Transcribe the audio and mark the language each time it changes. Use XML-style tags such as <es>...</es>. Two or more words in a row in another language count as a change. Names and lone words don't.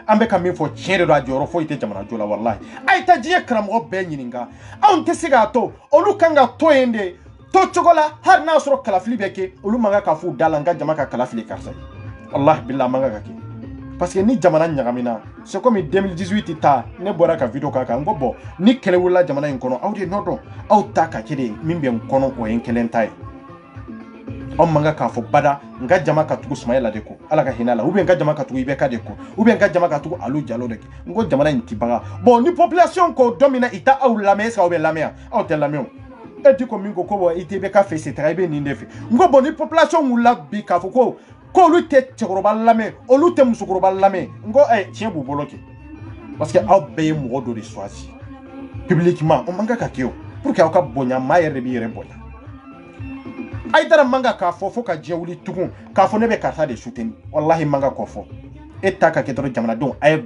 <bm>bɛ ka min fɔ tiɲɛ de don a jɔyɔrɔ foyi tɛ jamana jɔ la wallahi a ye taa diɲɛ karamɔgɔ bɛɛ ɲininka anw tɛ se k'a to olu kan ka to yen de to cogo la hali n'a sɔrɔ kalafili bɛ kɛ olu man kan ka f'u da la n ka jama ka kalafili karisa ye</bm> <ar>والله بالله</ar> <bm>man kan ka kɛ</bm> <fr>parce que</fr> <bm>ni jamana ɲagamina</bm> <fr>c'est comme</fr> <bm>2018 ta ne bɔra ka video k'a kan n ko bon ni kɛlɛ wulila jamana in kɔnɔ aw de nɔ dɔn aw ta ka kɛ de min bɛ n kɔnɔ o ye n kelen ta ye aw man kan k'a fɔ bada n ka jama ka tugu Sumayila de ko Ala ka hinɛ a la</bm> <fr>ou bien</fr> <bm>n ka jama ka tugu IBK de ko</bm> <fr>ou bien</fr> <bm>n ka jama ka tugu Alu Jalo de ko n ko jamana in ti baga bon ni population ko don min na i ta aw lamɛn</bm> <fr>est-ce que</fr> <bm>aw bɛ lamɛn aw tɛ lamɛn o e di ko min ko bon IBK fɛ</bm> <fr>c'est très bien</fr> <bm>nin de fɛ n ko bon ni population wulila bi k'a fɔ ko olu tɛ cɛkɔrɔba lamɛn olu tɛ musokɔrɔba lamɛn n ko tiɲɛ b'u bolo kɛ</bm> <fr>parce que</fr> <bm>aw bɛɛ ye mɔgɔ dɔ de</bm> <fr>choisi publiquement</fr> <bm>o man kan ka kɛ o</bm> <fr>pour que</fr> <bm>aw ka bonya maa yɛrɛ de b'i yɛrɛ bonya Haidara man kan k'a fɔ fo ka diɲɛ wuli tugun k'a fɔ ne bɛ karisa de soutenir wallahi man kan k'o fɔ e ta ka kɛ dɔrɔn jamanadenw a ye</bm>